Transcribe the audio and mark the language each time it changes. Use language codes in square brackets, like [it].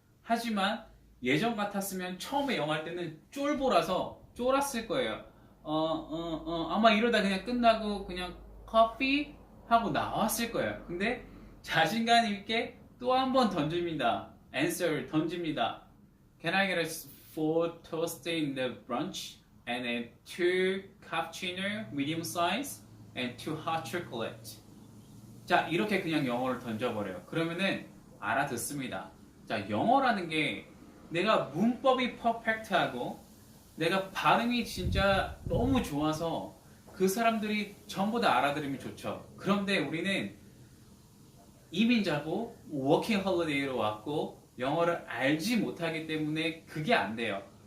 [ko] 하지만 예전 같았으면 처음에 영어 할 때는 쫄보라서 쫄았을 거예요. 아마 이러다 그냥 끝나고 그냥 커피 하고 나왔을 거예요. 근데 자신감 있게 또 한 번 던집니다. answer 던집니다. [en] Can I get a 4 toast in the brunch and then 2 cappuccino medium size and 2 hot chocolate. [ko] 자, 이렇게 그냥 영어를 던져버려요. 그러면은 알아듣습니다. 자, 영어라는 게 내가 문법이 퍼펙트하고 내가 발음이 진짜 너무 좋아서 그 사람들이 전부 다 알아들으면 좋죠. 그런데 우리는 이민자고 워킹 홀리데이로 왔고 영어를 알지 못하기 때문에 그게 안 돼요.